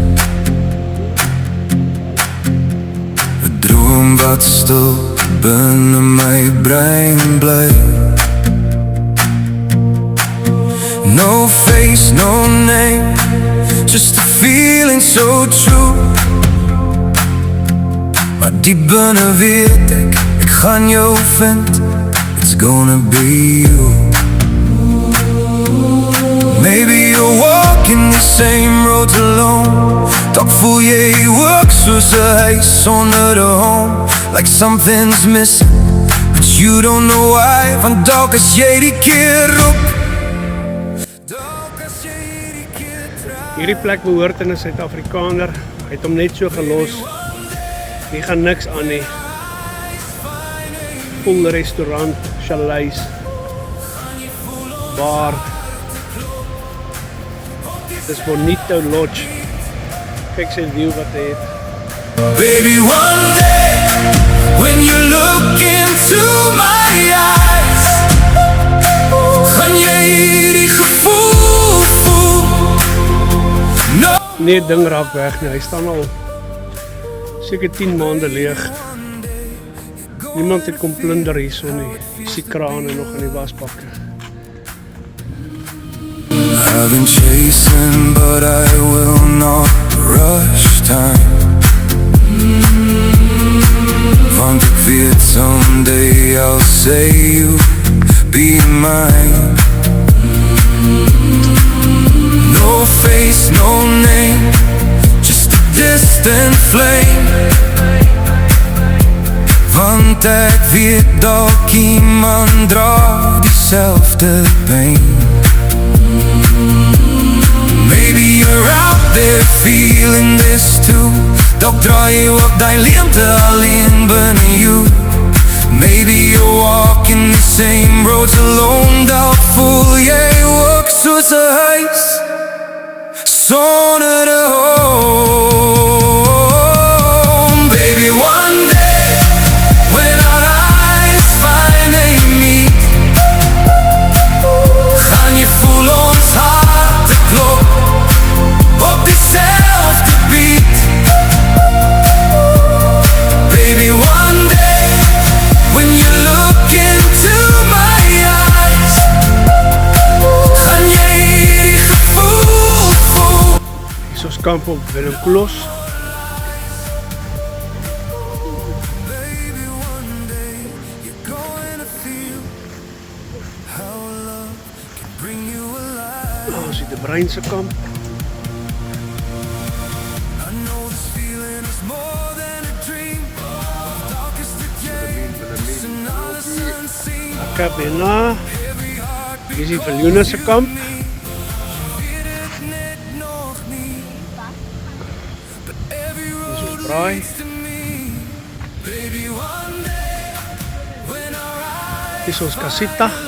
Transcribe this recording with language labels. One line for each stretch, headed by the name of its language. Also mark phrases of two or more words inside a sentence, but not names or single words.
Afrikaans: 'n droom wat stil binne my brein bly.
English: No face, no name, just a feeling so true.
Afrikaans: Maar diep binne weet ek gaan jou vind.
English: It's gonna be you. Maybe you're walking the same road alone.
Afrikaans: Dalk voel jy ook soos 'n huis sonder 'n home.
English: Like something's missing, but you don't know why.
Afrikaans: Want dalk as jy die keer roep, dalk as jy die keer try. Hierdie plek behoort aan 'n Suid-Afrikaner. Hy het hom net so gelos. Hier gaan niks aan nie.
English: Full restaurant, chalets, bar.
Afrikaans: Dis Bonito Lodge. Kyk sy view wat hy het.
English: Baby, one day when you look into my eyes,
Afrikaans: gaan jy die gevoel voel.
English: No.
Afrikaans: Nee, ding raak weg nie. Hy staan al seker 10 maande leeg. Niemand het kom plunder hierso nie. Jy sien krane nog in die wasbakke.
English: I've been chasing, but I will not rush time.
Afrikaans: Want ek weet
English: someday I'll say you be mine. No face, no name, just a distant flame.
Afrikaans: Want ek weet dalk iemand dra dieselfde pyn.
English: Maybe you're out there feeling this too.
Afrikaans: Dalk draai jy op die leemte alleen binne jou.
English: Maybe you're walking the same roads alone.
Afrikaans: Dalk voel jy ook soos 'n huis sonder 'n home.
English: Baby, one day when our eyes finally meet,
Afrikaans: gaan jy voel ons harte klop op dieselfde beat.
English: Baby, one day when you look into my eyes,
Afrikaans: gaan jy die gevoel voel. Hier is ons kamp op Willem Klos.
English: Baby, one day you're going to feel how love can bring you alive.
Afrikaans: Ons het die Breinse kamp.
English: I know this feeling is more than a dream. Darkest of days, another sun seen.
Afrikaans: Ek heb hierna. Hier is die Viljoense kamp. Weet het net nog nie. Dis ons braai. Dis ons casita.